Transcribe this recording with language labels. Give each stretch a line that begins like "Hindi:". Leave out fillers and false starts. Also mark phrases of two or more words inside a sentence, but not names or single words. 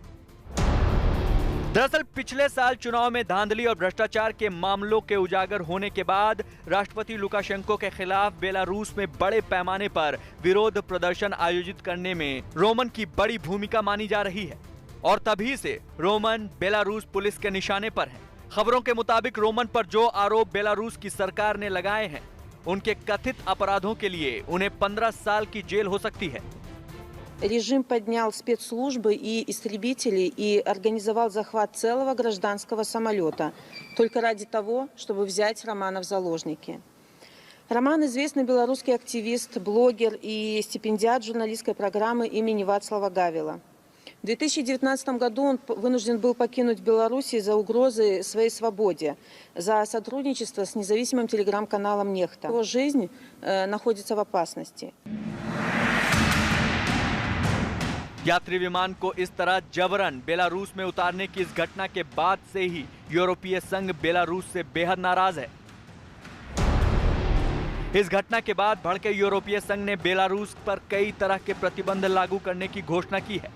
Hindi: दरअसल पिछले साल चुनाव में धांधली और भ्रष्टाचार के मामलों के उजागर होने के बाद राष्ट्रपति लुकाशेंको के खिलाफ बेलारूस में बड़े पैमाने पर विरोध प्रदर्शन आयोजित करने में रोमन की बड़ी भूमिका मानी जा रही है और तभी से रोमन बेलारूस पुलिस के निशाने पर हैं। खबरों के मुताबिक रोमन पर जो आरोप बेलारूस की सरकार ने लगाए हैं, उनके कथित अपराधों के लिए उन्हें 15 साल की जेल हो सकती है।
Russian: Режим поднял спецслужбы и истребители и организовал захват целого гражданского самолета только ради того, чтобы взять Романа в заложники. Роман – известный белорусский активист, блогер и стипендиат журналистской программы имени Вацлава Гавела. В 2019 году он вынужден был покинуть Беларусь из-за угрозы своей свободе, за сотрудничество с независимым телеграм-каналом «Нехта». Его жизнь находится в опасности.
Hindi: यात्री विमान को इस तरह जबरन बेलारूस में उतारने की इस घटना के बाद से ही यूरोपीय संघ बेलारूस से बेहद नाराज है। इस घटना के बाद भड़के यूरोपीय संघ ने बेलारूस पर कई तरह के प्रतिबंध लागू करने की घोषणा की है।